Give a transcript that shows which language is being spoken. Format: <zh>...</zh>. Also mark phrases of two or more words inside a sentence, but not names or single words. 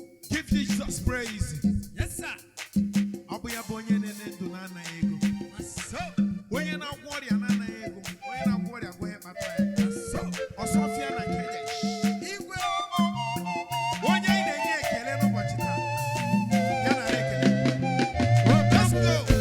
<en>Give Jesus praise.</en> <ig>Ọ bụ ya bụ onye na-enye ndụ na-anaghị ego. So, onye na-agwọ ọrịa na-anaghị ego. Onye na-agwọ ọrịa agwọ ya kpatara ya. So, Ọsọfịa na Kedesh. Igwe. Onye anyị na-enye ekele n'ụbọchị taa. Ya nara ekele.</ig> <en>Let's go.</en>